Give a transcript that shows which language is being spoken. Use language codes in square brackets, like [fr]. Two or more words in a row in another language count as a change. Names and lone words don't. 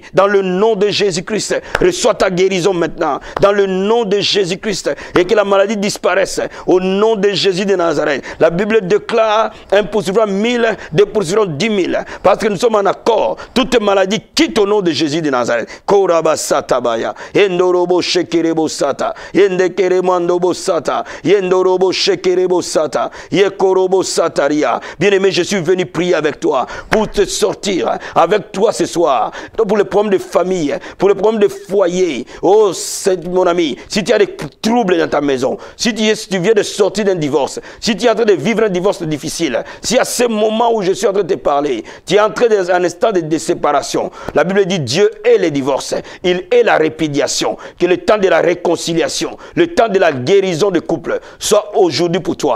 [fr] Dans le nom de Jésus-Christ, reçois ta guérison maintenant. Dans le nom de Jésus-Christ. et que la maladie disparaisse au nom de Jésus de Nazareth. La Bible déclare, un poursuivra 1000, deux poursuivront 10 000, parce que nous sommes en accord. Toute maladie quitte au nom de Jésus de Nazareth. Koraba satabaya, endorobo shekerebo sata, yendekeremando sata, yendorobo shekerebo sata, yekorobo sataria. Bien-aimé, je suis venu prier avec toi pour te sortir avec toi ce soir, pour les problèmes de famille, pour les problèmes de foyer. Oh, mon ami, si tu as des troubles dans ta maison, si tu viens de sortir d'un divorce, si tu es en train de vivre un divorce difficile, si à ce moment où je suis en train de te parler, tu es entré dans un instant de séparation, la Bible dit Dieu est les divorces, il est la répudiation, que le temps de la réconciliation, le temps de la guérison de couple soit aujourd'hui pour toi.